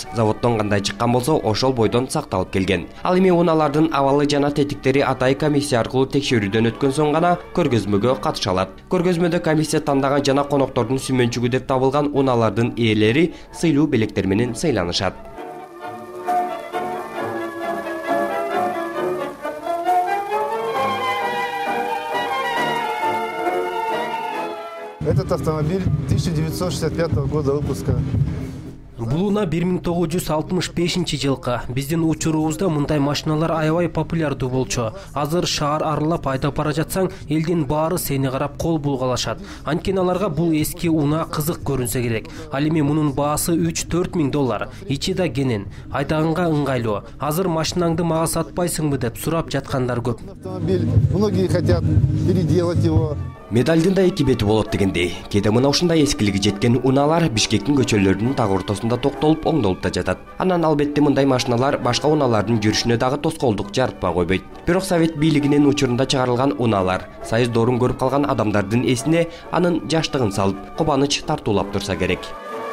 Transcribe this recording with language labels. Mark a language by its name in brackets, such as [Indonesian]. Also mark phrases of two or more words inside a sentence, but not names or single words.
[Kyrgyz] Заводдон кандай чыккан болсо, ошол бойдон сакталып келген. Ал эми унаалардын абалы жана тетиктери атайын комиссия аркылуу текшерүүдөн өткөн соң гана көргөзмөгө катыша алат. Көргөзмөдө комиссия тандаган жана коноктордун сүмөнчүгү деп табылган унаалардын ээлери сыйлуу белектер менен сыйланышат. [Russian] Этот автомобиль 1965 года выпуска. [Kyrgyz] Бул уна 1965 жылкы. Биздин учурубузда мындай машиналар аябай популярдуу болчу. Азыр шаар аралап айдап бара жатсаң, элдин баары сени карап кол булгалашат. Анткени аларга бул эски уна кызык көрүнсө керек. Ал эми мунун баасы 3-4 миң доллар. Ичи да кенен, айдаганга ыңгайлуу. Азыр машинаңды мага сатпайсыңбы деп сурап жаткандар көп. [Russian] Автомобиль, многие хотят переделать его. [Kyrgyz] Медальдын да эки бети болот дегендей. Кээде мына ушундай эскилиги жеткен унаалар Бишкектин көчөлөрүнүн так ортосунда токтолуп, оңдолуп да жатат. Анан албетте мындай машиналар башка унаалардын жүрүшүнө дагы тоскоолдук жаратпай койбойт. Бирок Совет бийлигинин учурунда чыгарылган унаалар Союз доорун көрүп калган адамдардын эсине анын жаштыгын салып, кубаныч тартуулап турса керек.